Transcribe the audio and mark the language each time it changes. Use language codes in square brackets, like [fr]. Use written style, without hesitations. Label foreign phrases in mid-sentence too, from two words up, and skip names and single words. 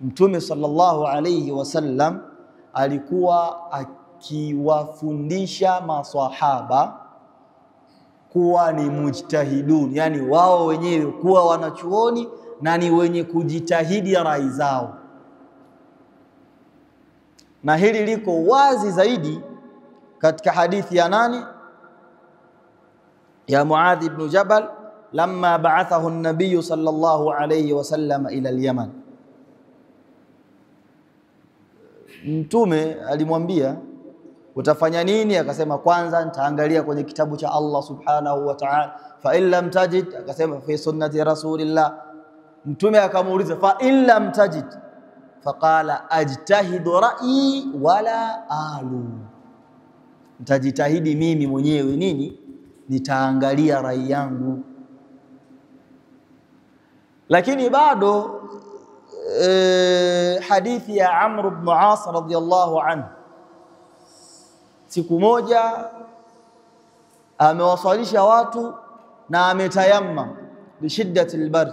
[sw] Mtume sallallahu alayhi wasallam alikuwa akiwafundisha maswahaba kuwa ni mujtahidun, yani wao wenyewe kuwa wanachuoni na ni wenye kujitahidi rai zao. Na hili liko wazi zaidi katika hadithi ya nani? [ar] Ya معاذ بن جبل لما بعثه النبي صلى الله عليه وسلم إلى اليمن. [sw] Mtume alimwambia utafanya nini? Akasema kwanza nitaangalia kwenye kitabu cha Allah [ar] سبحانه وتعالى. فإن لم تجد, akasema في سنة رسول الله. [sw] Mtume akamuuliza [ar] فإن لم تجد فقال أجتهد رأيي ولا آلو, [sw] nitajitahidi mimi mwenyewe nini, nitaangalia rai yangu. Lakini bado hadithi ya Amr ibn As [ar] رضي الله عنه, [sw] siku moja amewaswalisha watu na ametayammam [ar] بشدة البرد.